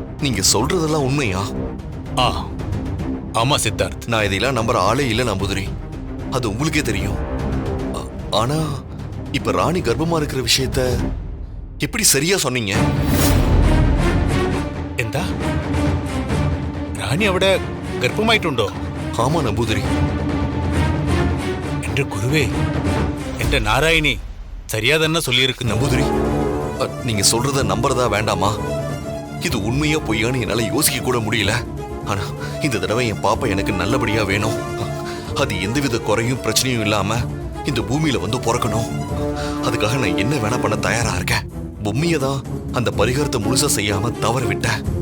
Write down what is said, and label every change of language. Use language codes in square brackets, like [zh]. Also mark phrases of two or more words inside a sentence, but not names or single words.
[ta] நீங்க சொல்றதெல்லாம் உண்மையா? ஆமா சித்தார்த், நான் இதெல்லாம் நம்புற ஆளே இல்ல நம்பூதிரி. அது உங்களுக்கே தெரியும். ஆனா இப்ப ராணி கர்ப்பமா இருக்கிற விஷயத்த எப்படி சரியா சொன்னீங்க? [ml] എന്താ റാണി അവിടെ ഗർഭമായിട്ടുണ്ടോ? [ta] ஆமா நம்பூதிரி. [ml] എന്റെ ഗുരുവേ, എന്റെ നാരായണി சரியா തന്നെ சொல்லியிருக்கு [ta] நம்பூதிரி, நீங்க சொல்றத நம்புறதா வேண்டாமா? இது உண்மையா பொய்யான்னு என்னால யோசிக்க கூட முடியல. ஆனா இந்த தடவை என் பாப்பா எனக்கு நல்லபடியா வேணும். அது எந்தவித குறையும் பிரச்சனையும் இல்லாம இந்த பூமியில வந்து பிறக்கணும். அதுக்காக நான் என்ன வேணா பண்ண தயாரா இருக்கேன். பொம்மையை தான் அந்த பரிகாரத்தை முழுசா செய்யாம தவற விட்டேன்.